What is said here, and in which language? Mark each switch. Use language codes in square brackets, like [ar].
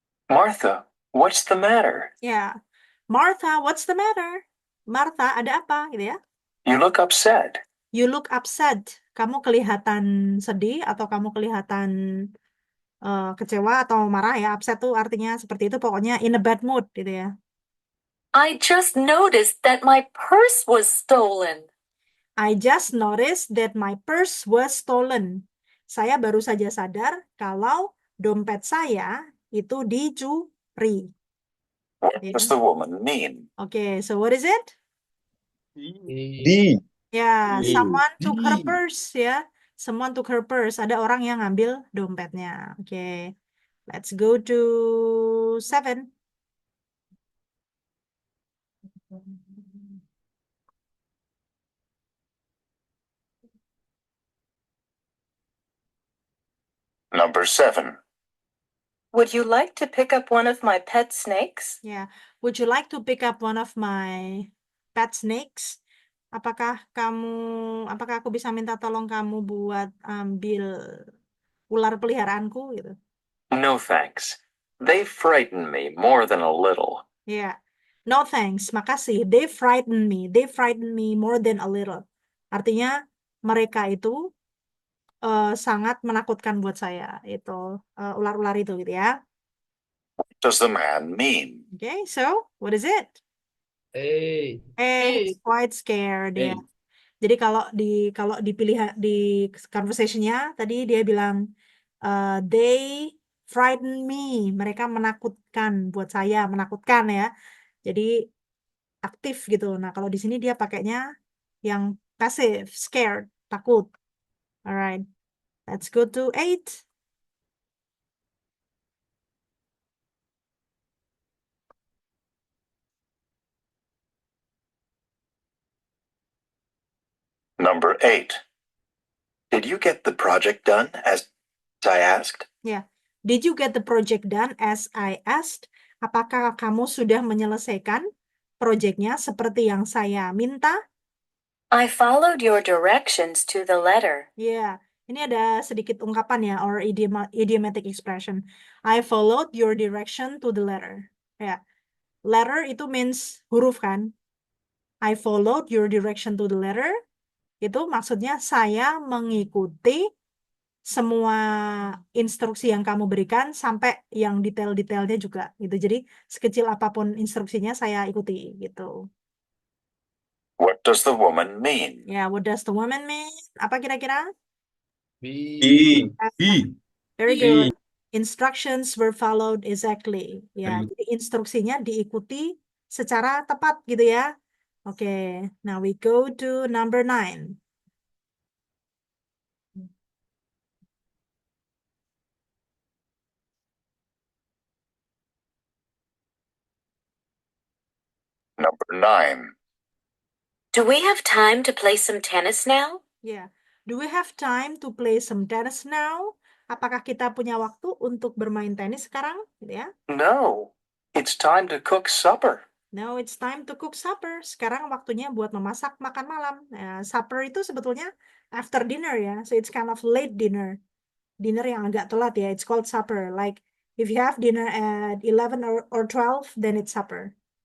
[en] Martha, what's the matter? Yeah. Martha, what's the matter? [id] Martha, ada apa gitu ya? [en] You look upset. You look upset. [id] Kamu kelihatan sedih atau kamu kelihatan kecewa atau marah ya. Upset tuh artinya seperti itu, pokoknya [en] in a bad mood [id] gitu ya. [en] I just noticed that my purse was stolen. I just noticed that my purse was stolen. [id] Saya baru saja sadar kalau dompet saya itu dicuri. [en] What [id] Ya. [en] does the woman mean? Okay, so what is it? D. Ya, someone took her purse ya. Someone took her purse. [id] Ada orang yang ngambil dompetnya. [en] Okay, let's go to 7. Number 7. Would you like to pick up one of my pet snakes? Ya, would you like to pick up one of my pet snakes? [id] Apakah aku bisa minta tolong kamu buat ambil ular peliharaanku gitu? [en] No thanks. They frighten me more than a little. Ya, no thanks, makasih. They frighten me. They frighten me more than a little. [id] Artinya mereka itu sangat menakutkan buat saya. Itu ular-ular itu gitu ya. [en] What does the man mean? Okay, so what is it? He's quite scared ya. [id] Jadi kalau dipilih di conversation-nya tadi dia bilang [en] they frighten me. [id] Mereka menakutkan buat saya, menakutkan ya. Jadi aktif gitu. Nah, kalau di sini dia pakainya yang passive, scared, takut. Alright. [en] Let's go to 8. Number 8. Did you get the project done as I asked? [id] Ya. [en] Did you get the project done as I asked? [id] Apakah kamu sudah menyelesaikan proyeknya seperti yang saya minta? [en] I followed your directions to the letter. [id] Ya, ini ada sedikit ungkapan ya, [en] or idiomatic expression. I followed your direction to the letter. Ya, [id] letter itu means huruf kan? [en] I followed your direction to the letter. [id] Itu maksudnya saya mengikuti semua instruksi yang kamu berikan sampai yang detail-detailnya juga gitu. Jadi sekecil apapun instruksinya saya ikuti gitu. [en] What does the woman mean? Ya, what does the woman mean? [id] Apa kira-kira? [en] B. Very good. Instructions were followed exactly. [id] Ya, jadi instruksinya diikuti secara tepat gitu ya. [en] Oke, now we go to number 9. Number 9. Do we have time to play some tennis now? Ya, do we have time to play some tennis now? [id] Apakah kita punya waktu untuk bermain tenis sekarang? Gitu ya. [en] No. It's time to cook supper. Now it's time to cook supper. [id] Sekarang waktunya buat memasak makan malam. Supper itu sebetulnya [en] after dinner ya. So it's kind of late dinner. [id] Dinner yang agak telat ya. [en] It's called supper. Like if you have dinner at 11 or 12, then it's supper.